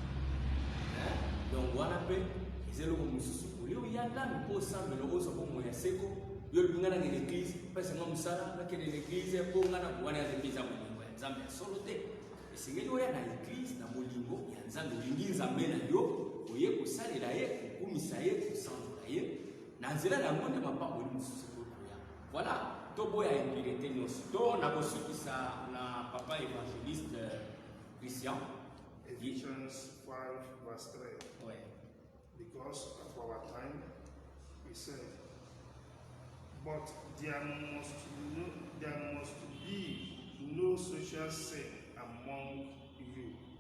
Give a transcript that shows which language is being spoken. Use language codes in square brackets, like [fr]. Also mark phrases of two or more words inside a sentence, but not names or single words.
[ln] donc wana mpe eza eloko mosusu oyo oya nanu mpo osambela ozwa mpo moya seko yo lobi ngana ngene église pesenga mosala nakende l'église mpo ngana wana ya nzambe eza molingo ya nzambe ya solo te esengeli oya na église na molingo ya nzambe olingi nzambe na yo oye kosalela ye kokumisa ye kosanzola ye na nzela na yango nde mapamboli mosusu kokoya voilà toboya impurité nyonso to na kosukisa na papa évangéliste Christian [en] Ephesians 5 verse 3. ouais. Because of our time, we said, but there must be no social sin among you.